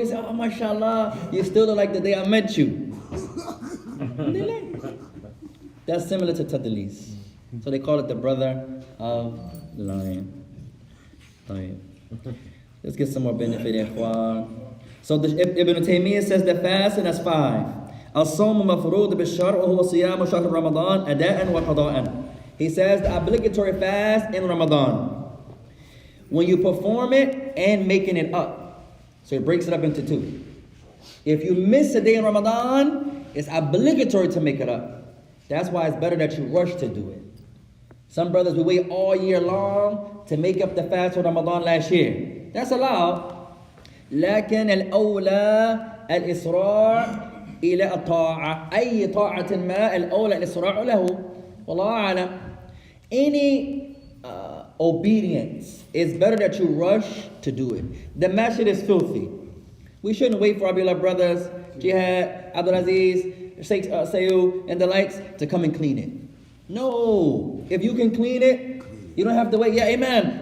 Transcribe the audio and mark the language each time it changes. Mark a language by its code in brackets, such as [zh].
[en] He says, oh, mashallah, you still look like the day I met you. Alhamdulillah. That's similar to Tadlis. So they call it the brother of lying. Let's get some more benefit, ikhwan. So Ibn Taymiyyah says the fasting is 5. [ar] الصوم مفروض بالشرع وهو صيام شهر رمضان أداء وقضاء. [en] He says the obligatory fast in Ramadan. When you perform it and making it up. So he breaks it up into 2. If you miss a day in Ramadan, it's obligatory to make it up. That's why it's better that you rush to do it. Some brothers will wait all year long to make up the fast for Ramadan last year. That's allowed. [ar] لكن الأولى الإسراع إلى الطاعة. أي طاعة ما الأولى الإسراع له. والله أعلم. [en] Any obedience, it's better that you rush to do it. The masjid is filthy. We shouldn't wait for our beloved brothers, Jihad, Abdul Aziz, Sheikh Sayyid, and the likes to come and clean it. No, if you can clean it, you don't have to wait. Yeah, amen.